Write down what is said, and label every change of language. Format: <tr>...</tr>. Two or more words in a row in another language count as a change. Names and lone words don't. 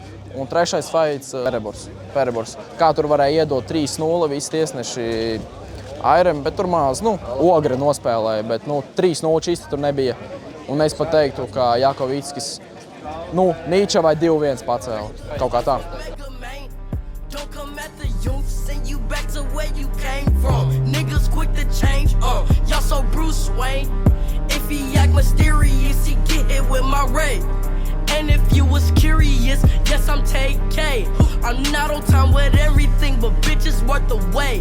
<lv>Un trešais fights Perebors. Kā tur varēja iedot 3-0, visi tiesneši Airem, bet tur maz, nu, Ogre nospēlēja, bet, nu, 3-0 čisti tur nebija. Un es pat teiktu, ka Jakovickis, nu, Nīča vai 2-1 pacēla. Kaut kā tā.</lv> <en>Don't come at the youth, send you back to where you came from. Niggas quick to change, y'all so Bruce Wayne. If he act mysterious, he get hit with my ray. And if you was curious, yes, I'm TK. I'm not on time with everything, but bitches worth the wait.</en>